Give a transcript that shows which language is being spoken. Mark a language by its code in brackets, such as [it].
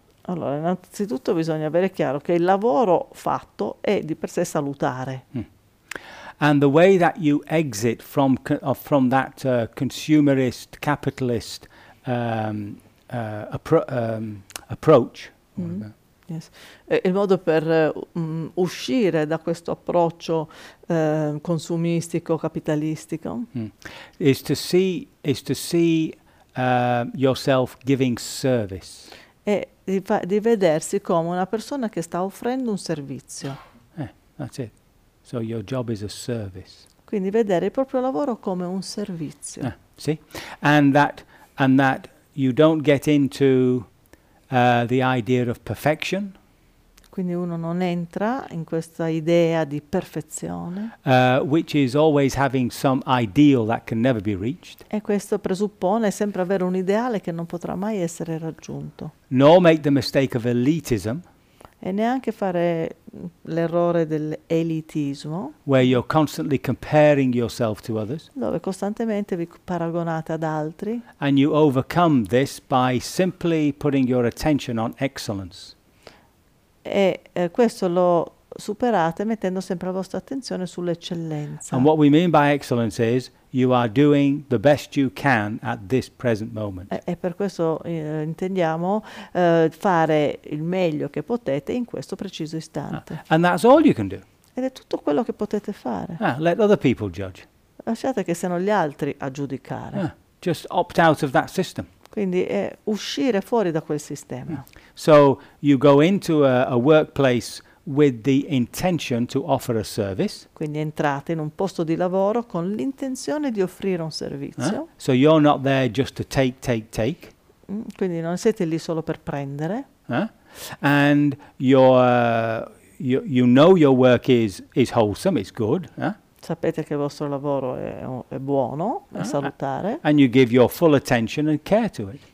[it] Allora, innanzitutto bisogna avere chiaro che il lavoro fatto è di per sé salutare. [en] And the way that you exit from that consumerist capitalist approach. Mm-hmm. Yes. [it] Il modo per uscire da questo approccio consumistico capitalistico [en] is to see yourself giving service. [it] È di vedersi come una persona che sta offrendo un servizio. [en] That's it. So your job is a service. [it] Quindi vedere il proprio lavoro come un servizio. Sì. [en] And that you don't get into the idea of perfection. [it] Quindi uno non entra in questa idea di perfezione. [en] Which is always having some ideal that can never be reached. [it] E questo presuppone sempre avere un ideale che non potrà mai essere raggiunto. [en] Nor make the mistake of elitism. [it] E neanche fare l'errore dell'elitismo. [en] Where you're constantly comparing yourself to others. [it] Dove costantemente vi paragonate ad altri. [en] And you overcome this by simply putting your attention on excellence. [it] E questo lo superate mettendo sempre la vostra attenzione sull'eccellenza. [en] And what we mean by excellence is you are doing the best you can at this present moment. [it] E per questo intendiamo fare il meglio che potete in questo preciso istante. [en] And that's all you can do. [it] Ed è tutto quello che potete fare. [en] Let other people judge. [it] Lasciate che siano gli altri a giudicare. [en] Just opt out of that system. [it] Quindi è uscire fuori da quel sistema. [en] So you go into a workplace with the intention to offer a service. [it] Quindi entrate in un posto di lavoro con l'intenzione di offrire un servizio. [en] So you're not there just to take. [it] Quindi non siete lì solo per prendere. [en] And you know your work is wholesome, it's good. [it] Sapete che il vostro lavoro è buono, è salutare. [en] And you give your full attention and care to it.